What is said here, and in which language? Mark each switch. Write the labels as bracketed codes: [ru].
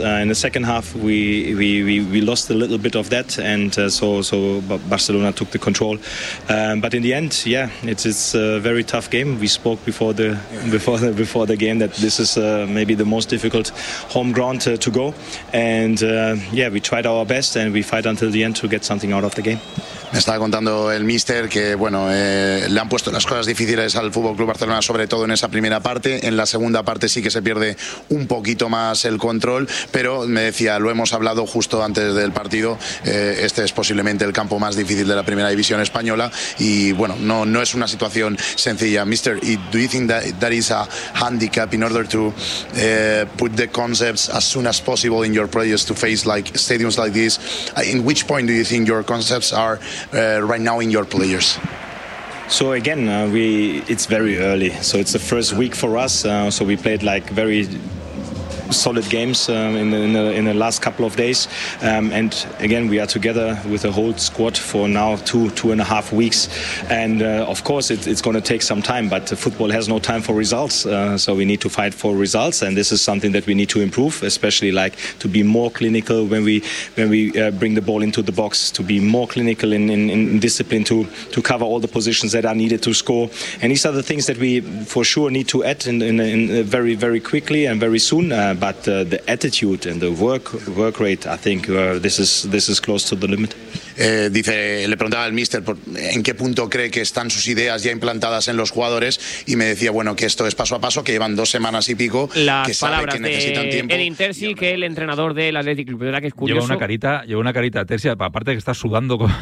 [en] In the second half, we lost a little bit of that, and so Barcelona took the control. But in the end, yeah, it's a very tough game. We spoke before the game that this is maybe the most difficult home ground to go. And yeah, we tried our best and we fight until the end to get something out of the game. [es] Me estaba contando el míster que, bueno, le han puesto las cosas difíciles al FC Barcelona, sobre todo en esa primera parte. En la segunda parte sí que se pierde un poquito más el control, pero me decía, lo hemos hablado justo antes del partido, este es posiblemente el campo más difícil de la primera división española y, bueno, no es una situación sencilla. [en] Míster, ¿do you think that is a handicap in order to put the concepts as soon as possible in your players to face like stadiums like this? In which point do you think your concepts are right now in your players? So again, it's very early. So it's the first week for us. So we played like very solid games in the last couple of days, and again we are together with the whole squad for now two and a half weeks, and of course it's going to take some time, but football has no time for results, so we need to fight for results, and this is something that we need to improve, especially like to be more clinical when we bring the ball into the box, to be more clinical in discipline to cover all the positions that are needed to score, and these are the things that we for sure need to add in very, very quickly and very soon. But the attitude and the work rate, I think this is close to the limit. [es] Dice, le preguntaba al míster en qué punto cree que están sus ideas ya implantadas en los jugadores y me decía, bueno, que esto es paso a paso, que llevan dos semanas y pico. Las que palabras sabe que necesitan de tiempo. Edin Terzic, que el entrenador del Athletic Club, ¿verdad que es curioso? Lleva una carita a Terzic, aparte de que está sudando.